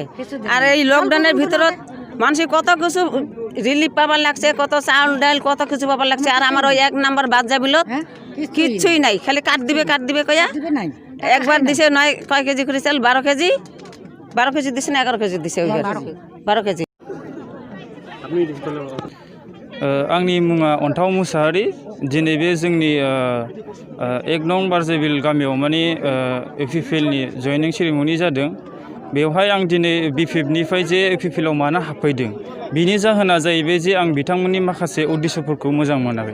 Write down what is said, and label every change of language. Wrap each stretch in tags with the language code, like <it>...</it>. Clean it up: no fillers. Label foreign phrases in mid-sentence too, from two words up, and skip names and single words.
<bn>আর এই লকডাউনের ভিতৰত মানুষ কত কিছু রিলিফ পাবার লাগছে, কত চাউল ডাল কত কিছু পাবার লাগছে। আর আমার ওই 1 নম্বর বাচ্চা বিলত কিচ্ছুই নাই, খালি কাট দিবে কয়া। একবার দিছে নয় কয় কেজি করে চাল, 12 কেজি দিছে না 11 কেজি দিছে, 12 কেজি।</bn> <brx>आंनि मुङा अन्थाव मुसाहारि। दिनै बे जोंनि 1 नं बारजेबिल गामियाव माने इउपिपिएलनि</brx> <en>joining ceremony</en> <brx>जादों। बेवहाय आं दिनै बिपिएफनिफ्राय जे इउपिपिएलआव मानो हाबफैदों बिनि जाहोना जाहैबाय जे आं बिथांमोननि माखासे उद्देश्यफोरखौ मोजां मोनाखै।</brx>